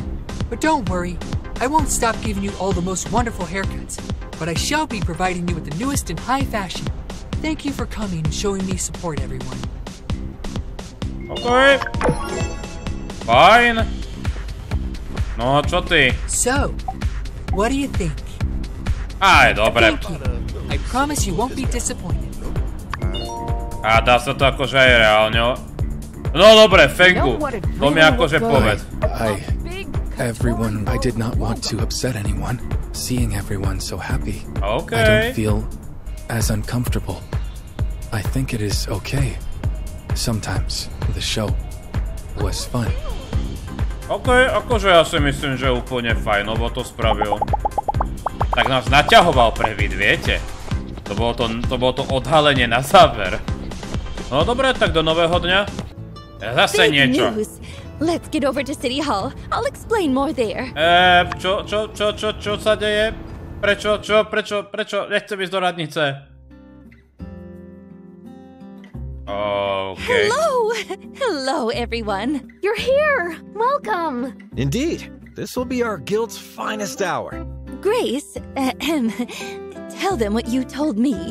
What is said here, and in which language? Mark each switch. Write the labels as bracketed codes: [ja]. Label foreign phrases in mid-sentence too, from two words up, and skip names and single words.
[en] But don't worry, I won't stop giving you all the most wonderful haircuts, but I shall be providing you with the newest in high fashion. Thank you for coming and showing me support, everyone. Okay. Fine. [sk] No, čo ty? [en] So, what do you think? [sk] Aj, dobre. [en] Thank you. I promise you won't be disappointed. [sk] A dá sa to akože aj reálne. No dobre, Fengu. To mi akože povedz. [en] Everyone, I did not want to upset anyone. Seeing everyone so happy, okay. I don't feel as uncomfortable. I think it is okay. Sometimes the show was fun. [sk] Akože ja si myslím, že úplne fajnovo to spravil. Tak nás naťahoval previd, viete? To bolo to odhalenie na záver. No dobre, tak do nového dňa. Zase niečo. [en] Let's get over to City Hall. I'll explain more there. [sk] Čo sa deje? Prečo? Nechcem ísť do radnice. [en] Okay. Hello, everyone. You're here. Welcome. Indeed. This will be our guild's finest hour. Grace, tell them what you told me.